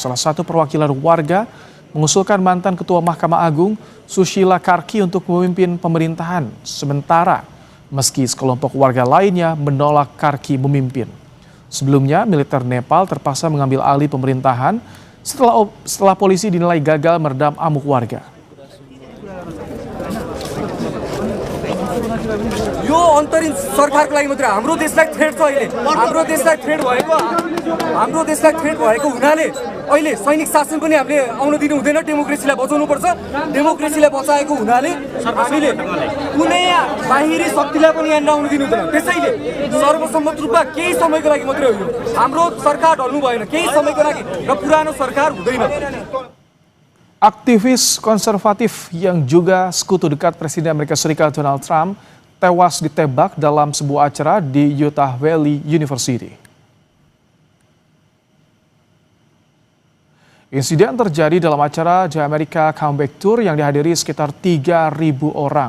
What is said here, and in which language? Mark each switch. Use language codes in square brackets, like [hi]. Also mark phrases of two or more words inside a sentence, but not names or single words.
[id] Salah satu perwakilan warga mengusulkan mantan Ketua Mahkamah Agung Sushila Karki untuk memimpin pemerintahan sementara, meski sekelompok warga lainnya menolak Karki memimpin. Sebelumnya, militer Nepal terpaksa mengambil alih pemerintahan setelah polisi dinilai gagal meredam amuk warga. [ne] यो अन्तरिम सरकारको लागि मात्र हाम्रो देशलाई थ्रेट छ अहिले हाम्रो देशलाई थ्रेट भएको हुनाले अहिले सैनिक शासन पनि हामीले आउन दिनु हुँदैन डेमोक्रेसीलाई बचाउनु पर्छ डेमोक्रेसीलाई बचाएको हुनाले हामीले कुनै बाहिरी शक्तिलाई पनि यहाँ आउन दिनु हुँदैन त्यसैले सर्वसम्मत रूपमा केही समयको लागि मात्रै हो यो हाम्रो सरकार ढल्नु भएन केही समयको लागि र पुरानो सरकार हुँदैन. [id] Aktivis konservatif yang juga sekutu dekat Presiden Amerika Serikat Donald Trump, tewas ditembak dalam sebuah acara di Utah Valley University. Insiden terjadi dalam acara The America Comeback Tour yang dihadiri sekitar 3.000 orang.